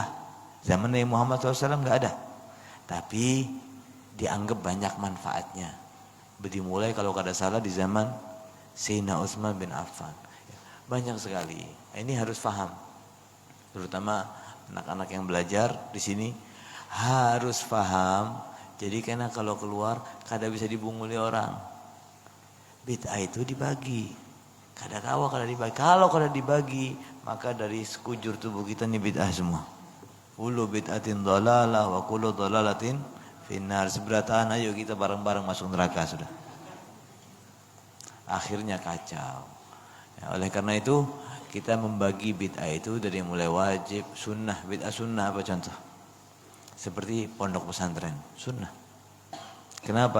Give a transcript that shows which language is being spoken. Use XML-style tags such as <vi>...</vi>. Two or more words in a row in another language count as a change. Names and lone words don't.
<id>Zaman Nabi Muhammad SAW gak ada, tapi dianggap banyak manfaatnya. Dimulai kalau kada salah di zaman Sayyidina Utsman bin Affan. Banyak sekali. Ini harus paham. Terutama anak-anak yang belajar di sini harus paham. Jadi karena kalau keluar kada bisa dibunguli orang. Bid'ah itu dibagi.</id> <bjn>Kada kawa kada dibagi.</bjn> <id>Kalau kada dibagi, maka dari sekujur tubuh kita ini bid'ah semua.</id> <ar>كل بدعة ضلالة وكل ضلالة في النار.</ar> <id>Seberataan ayo kita bareng-bareng masuk neraka sudah. Akhirnya kacau. Ya, oleh karena itu kita membagi bid'ah itu dari mulai wajib, sunnah. Bid'ah sunnah apa contoh? Seperti pondok pesantren, sunnah. Kenapa?</id>